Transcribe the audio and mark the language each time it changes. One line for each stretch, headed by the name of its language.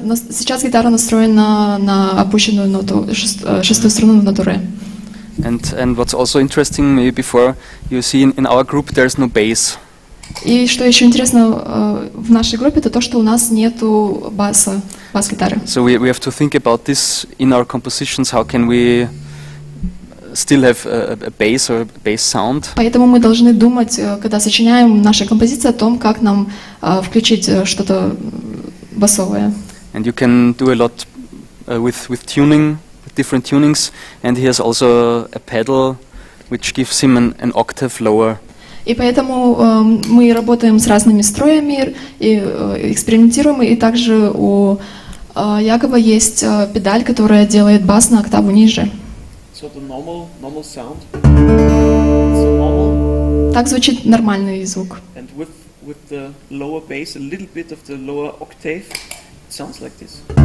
Russian: Сейчас гитара настроена на опущенную ноту, шестую струну на ноту ре.
English: And what's also interesting, maybe before you see in our group there's no bass.
Russian: И что еще интересно в нашей группе, это то, что у нас нету бас-гитары.
English: So we have to think about this in our compositions. How can we still have a bass or a bass sound?
Russian: Поэтому мы должны думать, когда сочиняем наши композиции, о том, как нам включить что-то басовое.
English: And you can do a lot with tuning, with different tunings. And he has also a pedal, which gives him an octave lower.
Russian: И поэтому мы работаем с разными строями и экспериментируем. И также у Якова есть педаль, которая делает бас на октаву ниже.
English: So the normal sound. So normal.
Russian: Так звучит нормальный звук.
English: And with the lower bass, a little bit of the lower octave, it sounds like this.